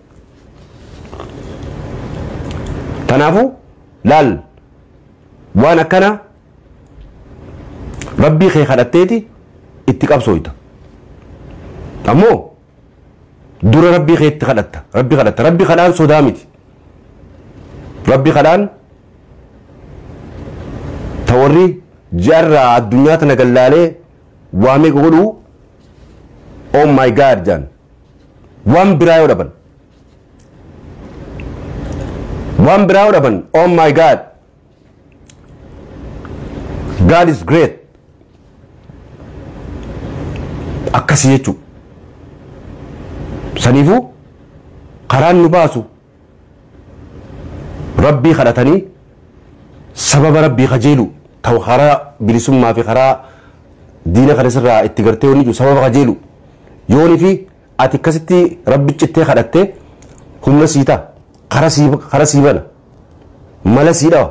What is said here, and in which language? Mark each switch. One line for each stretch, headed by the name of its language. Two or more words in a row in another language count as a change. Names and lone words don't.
Oromo: Kanaafuu laal waan akkana rabbii kee kadhatteeti itti qabsooyta. Ammoo dura rabbii kee itti kadhatta. Rabbii kadhaan sodaa miti. Rabbii kadhaan ta warri jarraa addunyaa tana gallaalee waamee godhuu
English: oh my god
Oromo: jaan waan biraa yoo dhaban
English: oh my god God is great
Oromo: akkasii jechuu saniifuu karaan nu baasu rabbii kadhatanii sababa rabbii kajeelu ta'u karaa bilisummaa fi karaa diina kana sirraa itti gartee wani jiru sababa kajeelu yooni fi ati akkasitti rabbi cittee kadhattee humna sii ta'a kara sii bana mala sii dhawa.